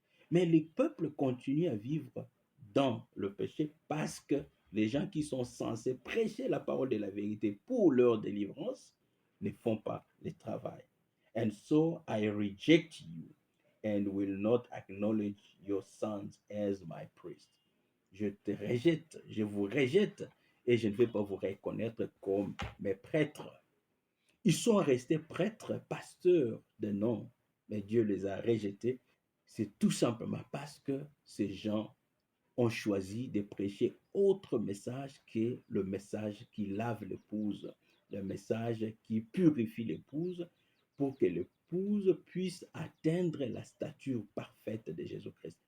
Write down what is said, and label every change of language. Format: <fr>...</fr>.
<fr>Mais les peuples continuent à vivre dans le péché parce que les gens qui sont censés prêcher la parole de la vérité pour leur délivrance ne font pas le travail.</fr> <en>And so I reject you and will not acknowledge your sons as my priest.</en> <fr>Je te rejette, je vous rejette et je ne vais pas vous reconnaître comme mes prêtres. Ils sont restés prêtres, pasteurs de nom, mais Dieu les a rejetés. C'est tout simplement parce que ces gens ont choisi de prêcher autre message que le message qui lave l'épouse, le message qui purifie l'épouse pour que l'épouse puisse atteindre la stature parfaite de Jésus-Christ.</fr>